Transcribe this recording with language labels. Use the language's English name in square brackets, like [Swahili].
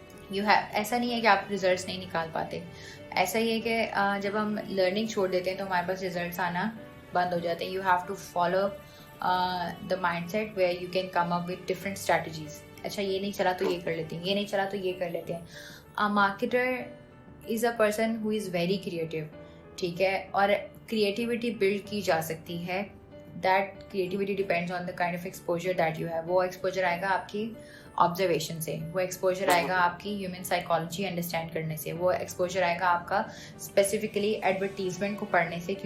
[Urdu] ایسا نہیں ہے کہ آپ ریزلٹس نہیں نکال پاتے. ایسا ہی ہے کہ جب ہم لرننگ چھوڑ دیتے ہیں تو ہمارے پاس ریزلٹس آنا بند ہو جاتے ہیں. [English] You have to follow the mindset where you can come up with different strategies. [Urdu] اچھا یہ نہیں چلا تو یہ کر لیتے ہیں, یہ نہیں چلا تو یہ کر لیتے ہیں. [English] Marketer is a person who is very creative. [Urdu] ٹھیک ہے, اور کریٹیوٹی بلڈ کی جا سکتی ہے. [English] That creativity depends on the kind of exposure that you have. [Urdu] وہ ایکسپوجر آئے گا آپ کی آبزرویشن سے, وہ ایکسپوجر آئے گا آپ کی ہیومن سائیکالوجی انڈرسٹینڈ کرنے سے, وہ ایکسپوجر آئے گا آپ کا اسپیسیفکلی ایڈورٹیزمنٹ کو پڑھنے سے.